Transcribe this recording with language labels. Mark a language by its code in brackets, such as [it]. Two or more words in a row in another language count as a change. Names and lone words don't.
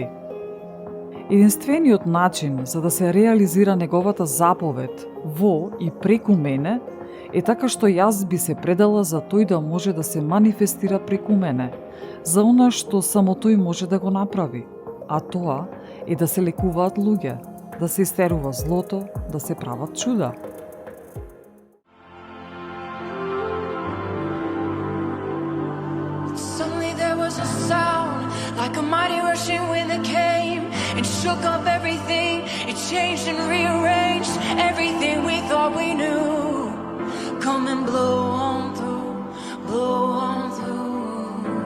[mk] Единствениот начин за да се реализира неговата заповед во и преку мене е така што јас би се предала за тој да може да се манифестира преку мене, за она што само тој може да го направи, а тоа е да се лекуваат луѓе, да се истерува злото, да се прават чуда. [en] Suddenly there was a sound like a mighty rushing wind that came and shook up everything. It changed and rearranged everything we thought we knew. Come and blow on through, blow on through.